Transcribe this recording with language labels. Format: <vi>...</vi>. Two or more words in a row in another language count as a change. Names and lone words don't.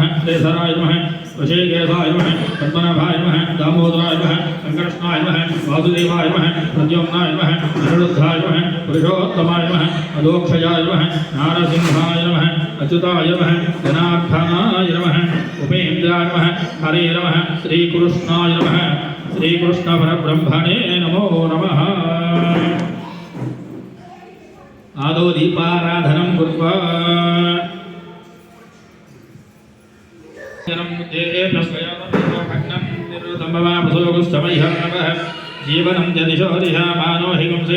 <sa>శ్రీధరాయ నమః వశీకేశాయ నమః పద్మనాభాయ నమః దామోదరాయ నమః సంకర్షణాయ నమః వాసుదేవాయ నమః ప్రద్యుమ్నాయ నమః అనిరుద్ధాయ నమః పురుషోత్తమాయ నమః అదోక్షయాయ నమః నారసింహాయ నమః అచ్యుతాయ నమః జనార్దనాయ నమః ఉపేంద్రాయ నమః హరే నమః శ్రీకృష్ణాయ నమః శ్రీకృష్ణ పరబ్రహ్మణే నమో నమః आदो दीपाराधनं कृत्वा जीवनं च दिशो दिशा मानो हि पुंसे</sa>